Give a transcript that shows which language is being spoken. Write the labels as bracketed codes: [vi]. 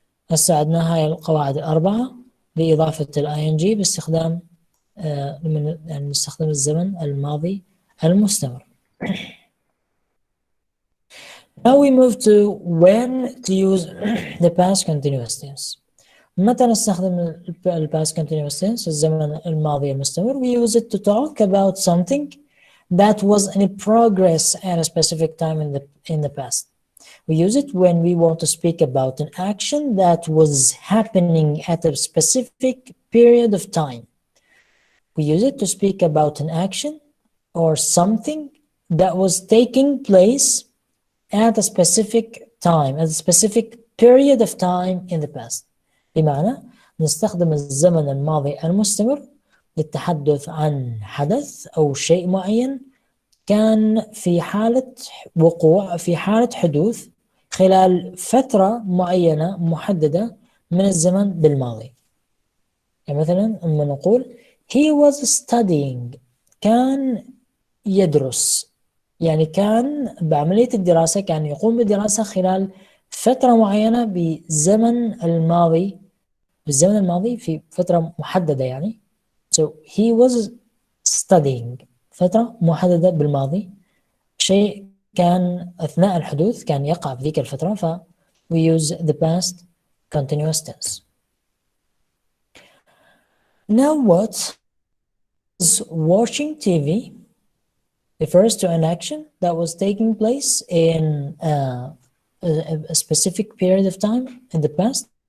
[ar] هسه عندنا هاي القواعد الأربعة بإضافة ing باستخدام يعني نستخدم الزمن الماضي المستمر. [en] Now we move to when to use the past continuous tense. [ar] متى نستخدم ال past continuous tense الزمن الماضي المستمر؟ [en] We use it to talk about something that was in progress at a specific time in the past. We use it when we want to speak about an action that was happening at a specific period of time. We use it to speak about an action or something that was taking place at a specific time, at a specific period of time in the past. [ar] بمعنى نستخدم الزمن الماضي المستمر للتحدث عن حدث أو شيء معين كان في حالة وقوع، في حالة حدوث خلال فترة معينة محددة من الزمن بالماضي. يعني مثلا لما نقول [en] he was studying [ar] كان يدرس، يعني كان بعملية الدراسة، كان يقوم بالدراسة خلال فترة معينة بالزمن الماضي في فترة محددة يعني. [en] So he was studying [ar] فترة محددة بالماضي، شيء كان أثناء الحدوث، كان يقع في ذيك الفترة، ف [en] we use the past continuous tense. Now what is watching TV refers to an action that was taking place in a specific period of time in the past.